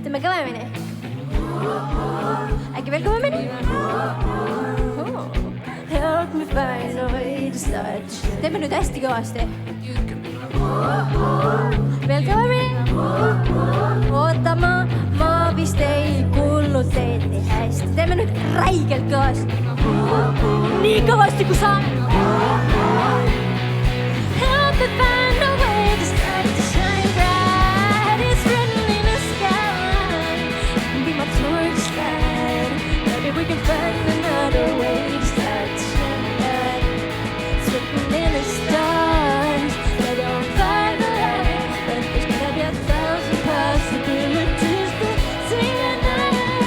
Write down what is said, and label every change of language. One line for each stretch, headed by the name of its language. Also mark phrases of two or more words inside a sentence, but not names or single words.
Estonian: Teeme kõvemini. Äkki veel kõvemini?
English: Help me find a way to start to shine.
Estonian: Teeme nüüd hästi kõvasti. Veel kõvemini. Oota, ma vist ei kuulnud teid nii hästi. Teeme nüüd räigelt kõvasti. Nii kõvasti kui saab.
English: Help me find a way to start to shine bright. It's written in the sky. You can be my torchlight. Maybe we can find another way to start to shine bright. It's written in the stars. Maybe I'll find the light, but there's gonna be 1,000 possibilities to see at night.